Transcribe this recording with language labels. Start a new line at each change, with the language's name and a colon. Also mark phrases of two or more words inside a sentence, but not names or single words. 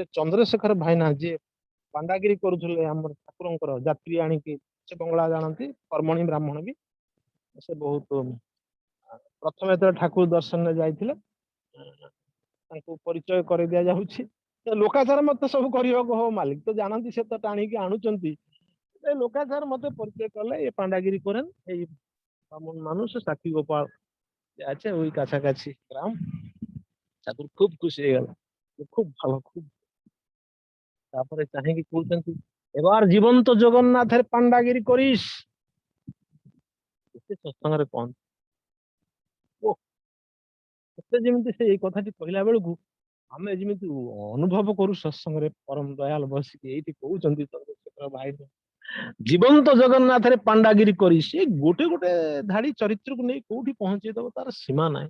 Odia: ଚନ୍ଦ୍ରଶେଖର ଭାଇନା ଯିଏ ପାଣ୍ଡାଗିରି କରୁଥିଲେ ଆମର ଠାକୁରଙ୍କର ଯାତ୍ରୀ ଆଣିକି, ସେ ବଙ୍ଗଳା ଜାଣନ୍ତି, କର୍ମଣୀ ବ୍ରାହ୍ମଣ ବି। ସେ ବହୁତ ପ୍ରଥମେ ଯେତେବେଳେ ଠାକୁର ଦର୍ଶନରେ ଯାଇଥିଲେ ତାଙ୍କୁ ପରିଚୟ କରି ଦିଆଯାଉଛି। ଲୋକାଚାର ମତେ ସବୁ କରିବାକୁ ହବ, ମାଲିକ ତ ଜାଣନ୍ତି, ସେ ତ ଟାଣିକି ଆଣୁଛନ୍ତି।
Bangla: লোকাচার মতে পরিচয় করলে এ পান্ডাগিরি করেন এই ব্রাহ্মণ মানুষ সাক্ষী গোপাল আছে ওই কাছাকাছি গ্রাম। ঠাকুর খুব খুশি হয়ে গেল, খুব ভালো, খুব। তারপরে
Odia: ଚାହିଁକି କହୁଛନ୍ତି
Bangla: এবার জীবন্ত জগন্নাথের পান্ডাগিরি করিস।
Odia: এতে সৎসଙ୍ଗରେ କଣ ଓ ଏତେ ଯେମିତି ସେ ଏଇ କଥାଟି କହିଲା ବେଳକୁ ଆମେ ଯେମିତି ଅନୁଭବ କରୁ ସତ୍ସଙ୍ଗରେ ପରମ ଦୟାଲ ବସିକି ଏଇଠି କହୁଛନ୍ତି ଚନ୍ଦ୍ରଶେଖର ଭାଇ ଜୀବନ୍ତ ଜଗନ୍ନାଥରେ ପାଣ୍ଡାଗିରି କରି, ସେ ଗୋଟେ ଗୋଟେ ଧାଡି ଚରିତ୍ରକୁ ନେଇ କୋଉଠି ପହଞ୍ଚେଇ ଦବ ତାର ସୀମା ନାହିଁ।